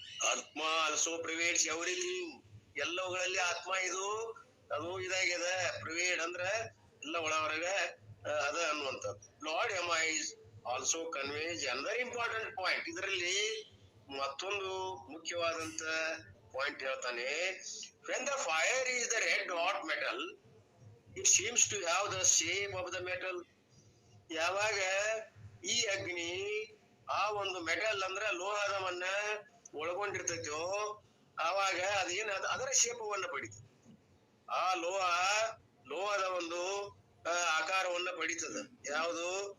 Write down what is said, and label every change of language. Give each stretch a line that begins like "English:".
Kannada: ಆತ್ಮ
English: Also pervades everything.
Kannada: ಎಲ್ಲವುಗಳಲ್ಲಿ ಆತ್ಮ ಇದು ಅದು ಇದಾಗ್ಯದ. ಪ್ರಿವೇಡ್ ಅಂದ್ರ ಎಲ್ಲ ಒಳ ಹೊರಗ ಅದ ಅನ್ನುವಂಥದ್ದು.
English: Lord ಎಮೈಸ್ also conveys another important point.
Kannada: ಇದರಲ್ಲಿ ಮತ್ತೊಂದು ಮುಖ್ಯವಾದಂತ ಪಾಯಿಂಟ್ ಹೇಳ್ತಾನೆ.
English: When the fire is the red hot metal, it seems to have the shape of the metal.
Kannada: ಯಾವಾಗ ಈ ಅಗ್ನಿ ಆ ಒಂದು ಮೆಟಲ್ ಅಂದ್ರ ಲೋಹದವನ್ನ ಒಳಗೊಂಡಿರ್ತೈತೋ ಆವಾಗ ಅದೇನ ಅದರ ಶೇಪವನ್ನ ಪಡಿತದೆ. ಆ ಲೋಹದ ಒಂದು ಆಕಾರವನ್ನ ಪಡಿತದ. ಯಾವುದು?